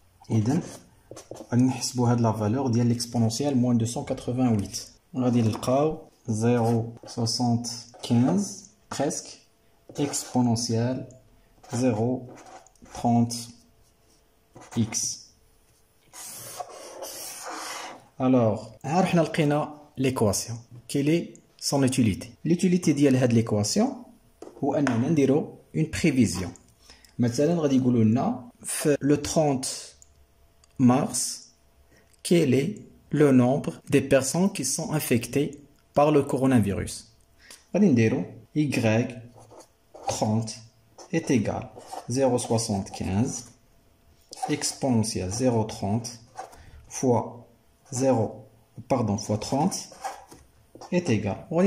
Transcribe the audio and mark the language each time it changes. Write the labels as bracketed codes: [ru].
[ar] إذن غادي نحسبوا هاد لا فالور ديال [fr] l'exponentielle moins 288. [ar] غادي نلقاو [fr] 0,75 presque exponentielle 0,30 x. Alors, حنا لقينا l'équation. Quelle est son utilité? L'utilité [ar] ديال هاد [fr] l'équation [ar] هو أننا نديرو [fr] une prévision. [ar] مثلا غادي يقولوا لنا في [fr] le 30 mars quel est le nombre des personnes qui sont infectées par le coronavirus. [ar] غادي نديرو [fr] y30 est égal 0,75 exponentielle 0,30 fois 30 est égal.